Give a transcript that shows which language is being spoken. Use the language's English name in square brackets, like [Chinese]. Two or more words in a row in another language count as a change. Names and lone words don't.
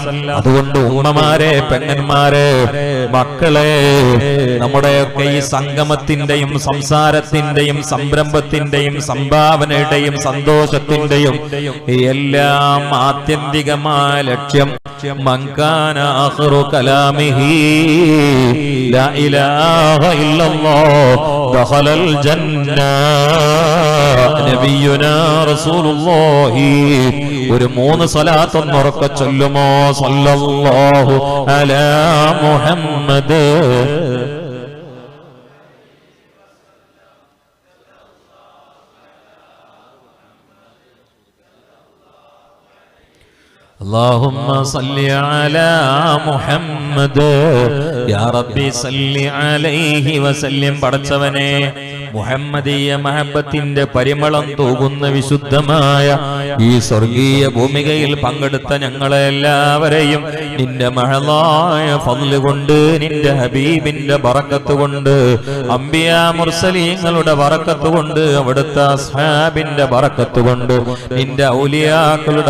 [Malayalam] അതുകൊണ്ട് ഉമ്മമാരെ, പെങ്ങന്മാരെ, മക്കളെ, നമ്മുടെയൊക്കെ ഈ സംഗമത്തിന്റെയും സംസാരത്തിന്റെയും സംരംഭത്തിന്റെയും സംഭാവനയുടെയും സന്തോഷത്തിന്റെയും എല്ലാം ആത്യന്തികമായ ലക്ഷ്യം [Arabic] من كان آخر كلامه لا إله إلا الله دخل الجنة. نبينا رسول الله [Malayalam] ഒരു 3 സ്വലാത്ത് ഉറക്കെ ചൊല്ലുമോ? [Arabic] صلى الله على محمد. اللهم صل على محمد يا ربي صل عليه وسلم. [Malayalam] പടച്ചവനെ, മുഹമ്മദീയ മഹബത്തിന്റെ പരിമളം തൂകുന്ന വിശുദ്ധമായ ഈ സ്വർഗീയ ഭൂമികയിൽ പങ്കെടുത്ത ഞങ്ങളെ എല്ലാവരെയും നിന്റെ മഹളായ ഫദ്ല് കൊണ്ട്, നിന്റെ ഹബീബിന്റെ ബറക്കത്ത് കൊണ്ട്, അംബിയാ മുർസലീങ്ങളുടെ ബറക്കത്ത് കൊണ്ട്, അവിടുത്തെ അസ്ഹാബിന്റെ ബറക്കത്ത് കൊണ്ട്, നിന്റെ ഔലിയാക്കളുടെ